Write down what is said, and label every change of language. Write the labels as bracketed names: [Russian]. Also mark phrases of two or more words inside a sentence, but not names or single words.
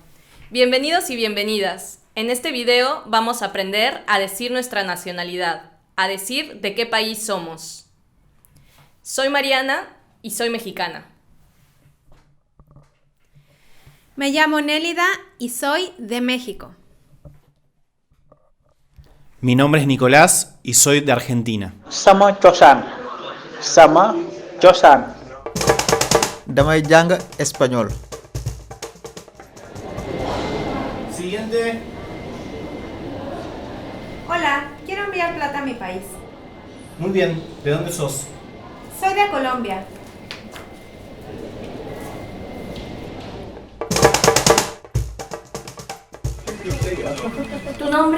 [Spanish] Bienvenidos y bienvenidas. En este video vamos a aprender a decir nuestra nacionalidad, a decir de qué país somos. Soy Mariana y soy mexicana. Me llamo Nélida y soy de México. Mi nombre es Nicolás y soy de Argentina. [Wolof] Sama cosaan. Damay jàng español. [Spanish] Siguiente. Hola, quiero enviar plata a mi país. Muy bien. ¿De dónde sos? Soy de Colombia. ¿Tu nombre?